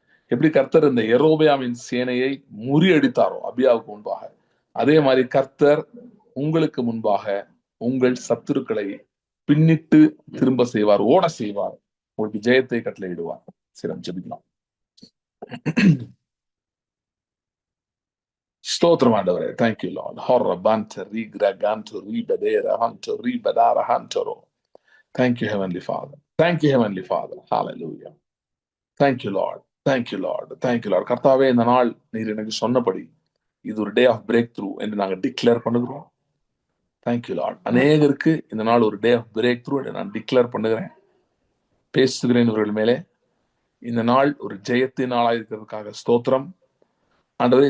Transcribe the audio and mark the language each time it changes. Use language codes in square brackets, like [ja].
[ta] எப்படி கர்த்தர் இந்த யெரொபெயாமின் சேனையை முறியடித்தாரோ அபியாவுக்கு முன்பாக, அதே மாதிரி கர்த்தர் உங்களுக்கு முன்பாக உங்கள் சத்துருக்களை பின்னிட்டு திரும்ப செய்வார், ஓட செய்வார், உங்களுக்கு ஜெயத்தை கட்டளையிடுவார். சரி, ஜெபிக்கலாம். ஸ்தோத்திரம் ஆண்டவரே. [en] Thank you Lord. ஹொர்ர பான்ட ரீக்ரா கான்டோ ரீபதேர ஹான்டோ ரீபதார ஹான்டோ. Thank you heavenly Father. Thank you heavenly Father. Hallelujah. Thank you Lord. Thank you Lord. Thank you Lord. [ta] கர்த்தாவே, இந்த நாள் நீர் எனக்கு சொன்னபடி இது ஒரு [en] day of breakthrough [ta] என்று நாங்கள் டிக்ளேர் பண்ணுகிறோம். [en] Thank you Lord. [ta] அநேகருக்கு இந்த நாள் ஒரு [en] day of breakthrough [ta] என்று நான் டிக்ளேர் பண்ணுகிறேன், பேசுகிறேன் இவர்கள் மேலே. இந்த நாள் ஒரு ஜெயத்தின் நாளாக இருக்கிறதுக்காக ஸ்தோத்திரம் ஆண்டவரே.